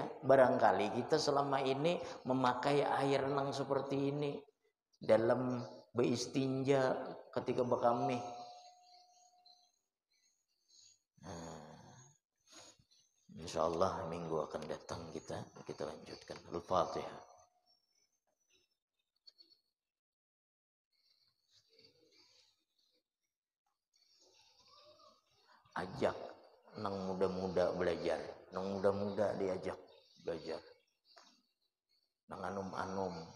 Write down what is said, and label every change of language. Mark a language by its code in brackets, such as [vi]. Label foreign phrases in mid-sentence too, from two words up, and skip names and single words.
[id] Barangkali kita selama ini memakai air yang seperti ini dalam beristinja ketika berkamih. Insyaallah minggu akan datang kita lanjutkan. Al-Fatihah. [bjn] Ajak nang muda-muda belajar, nang muda-muda diajak belajar, nang anum-anum.